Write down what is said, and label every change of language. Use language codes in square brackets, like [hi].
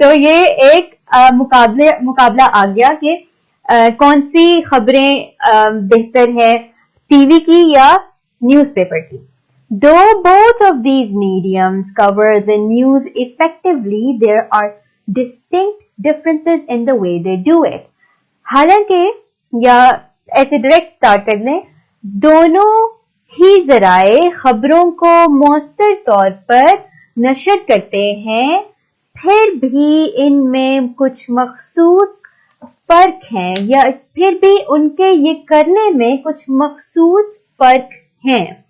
[ur] تو یہ ایک مقابلہ آ گیا کہ کون سی خبریں بہتر ہے, ٹی وی کی یا نیوز پیپر کی. [en] Though both of these mediums cover the news effectively, there are distinct differences in the way they do it. [ur] حالانکہ یا ایسے ڈائریکٹ اسٹارٹ کر لیں, دونوں ہی ذرائع خبروں کو مؤثر طور پر نشر کرتے ہیں, پھر بھی ان میں کچھ مخصوص فرق ہیں, یا پھر بھی ان کے یہ کرنے میں کچھ مخصوص فرق ہیں.